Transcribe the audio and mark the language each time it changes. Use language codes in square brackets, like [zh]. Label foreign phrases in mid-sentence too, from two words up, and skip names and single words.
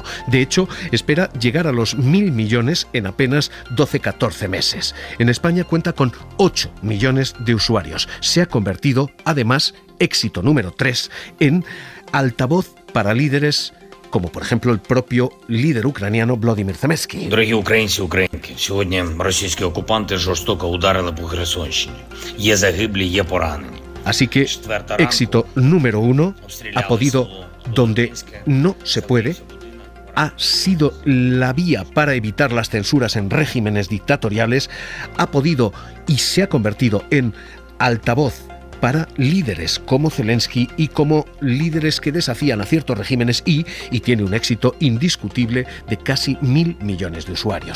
[es] De hecho, espera llegar a los 1.000 millones en apenas 12-14 meses. En España cuenta con 8 millones de usuarios. Se ha convertido, además, éxito número 3, en altavoz para líderes como por ejemplo el propio líder ucraniano Volodymyr Zelensky. [uk] Дорогі українці, українки, сьогодні російські окупанти жорстоко ударили по Херсонщині. Є загиблі, є поранені. [es] Así que éxito número 1, ha podido donde no se puede, ha sido la vía para evitar las censuras en regímenes dictatoriales, ha podido y se ha convertido en altavoz para líderes como Zelensky y como líderes que desafían a ciertos regímenes y tiene un éxito indiscutible de casi 1.000 millones de usuarios.